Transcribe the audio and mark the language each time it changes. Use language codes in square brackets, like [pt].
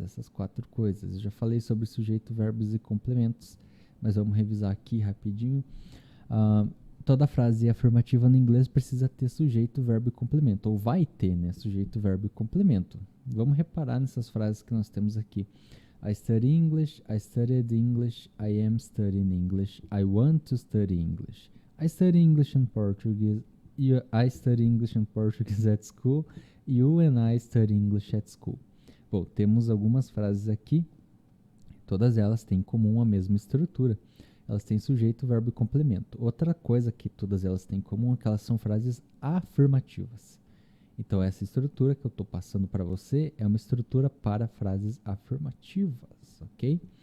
[pt] Essas 4 coisas. Eu já falei sobre sujeito, verbos e complementos, mas vamos revisar aqui rapidinho. Toda frase afirmativa no inglês precisa ter sujeito, verbo e complemento. Ou vai ter, né? Sujeito, verbo e complemento. Vamos reparar nessas frases que nós temos aqui. [en] I study English, I studied English, I am studying English, I want to study English. I study English and Portuguese, I study English and Portuguese at school, you and I study English at school. [pt] Bom, temos algumas frases aqui, todas elas têm em comum a mesma estrutura. Elas têm sujeito, verbo e complemento. Outra coisa que todas elas têm em comum é que elas são frases afirmativas. Então, essa estrutura que eu estou passando para você é uma estrutura para frases afirmativas, ok?